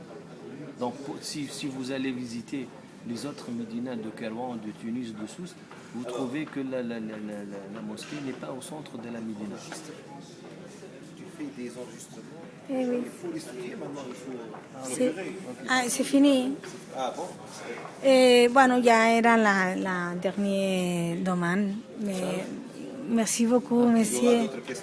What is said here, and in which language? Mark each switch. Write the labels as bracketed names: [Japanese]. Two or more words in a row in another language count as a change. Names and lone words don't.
[French] Donc si vous allez visiter les autres Médinas de Kairouan, de Tunis, de Sousse, vous trouvez que la mosquée n'est pas au centre de la Médina. Tu fais des enregistrements. Eh oui. Il faut les soutenir maintenant, il faut... C'est fini. Ah bon? [Spanish] Bueno, ya era [French] la dernière demande. Mais merci beaucoup, monsieur.